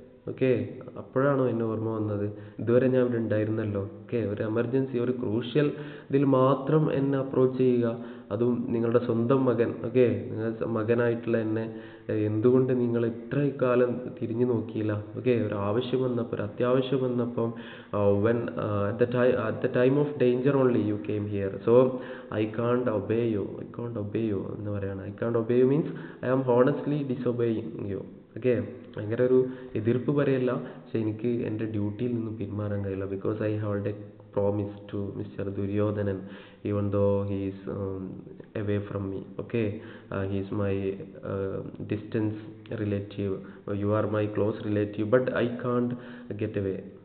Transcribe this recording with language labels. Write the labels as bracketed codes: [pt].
[ml] Okay, അപ്പോഴാണോ എന്നെ ഓർമ്മ വന്നത്? ഇതുവരെ ഞാൻ ഇവിടെ ഉണ്ടായിരുന്നല്ലോ. ഓക്കെ, ഒരു എമർജൻസി, ഒരു ക്രൂഷ്യൽ ഇതിൽ മാത്രം എന്നെ അപ്രോച്ച് ചെയ്യുക, അതും നിങ്ങളുടെ സ്വന്തം മകൻ. ഓക്കെ, നിങ്ങളുടെ മകനായിട്ടുള്ള എന്നെ എന്തുകൊണ്ട് നിങ്ങൾ ഇത്ര കാലം തിരിഞ്ഞു നോക്കിയില്ല? ഓക്കെ, ഒരു ആവശ്യം വന്നപ്പോൾ, ഒരു അത്യാവശ്യം വന്നപ്പം, [en] at the time of danger only you came here. So I can't obey you [ml] എന്ന് പറയാണ്. [en] I can't obey you means I am honestly disobeying you. [ml] Okay, ഭയങ്കര ഒരു എതിർപ്പ് പറയല്ല, പക്ഷെ എനിക്ക് എൻ്റെ ഡ്യൂട്ടിയിൽ നിന്നും പിന്മാറാൻ കഴിയില്ല. [en] Because I have a promise to mister Duryodhana, even though he is away from me. Okay, he is my distance relative, you are my close relative, but I can't get away.